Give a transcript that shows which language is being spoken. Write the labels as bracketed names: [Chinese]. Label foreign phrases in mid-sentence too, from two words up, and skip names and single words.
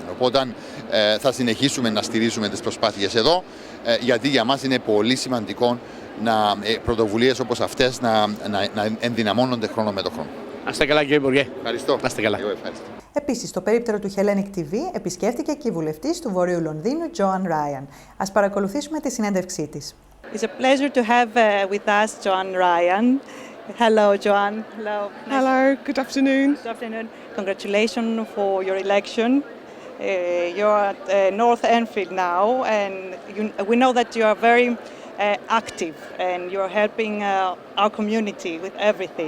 [Greek] Οπότε θα συνεχίσουμε να στηρίζουμε τις προσπάθειες εδώ, γιατί για μας είναι πολύ σημαντικό πρωτοβουλίες όπως αυτές να ενδυναμώνονται χρόνο με το χρόνο. Να είστε καλά, κύριε Υπουργέ. Ευχαριστώ. Να είστε καλά. Επίσης, στο περίπτερο του Hellenic TV επισκέφτηκε και η βουλευτής του Βορείου Λονδίνου, Joan Ryan. Ας παρακολουθήσουμε τη συνέντευξή της. [English] It's a pleasure to have with us Joan Ryan. Hello, Joan. Hello. Hello. Good afternoon. Good afternoon. Congratulations for your election. You're at North Enfield now, and we know that you are very active and you're helping our community with everything.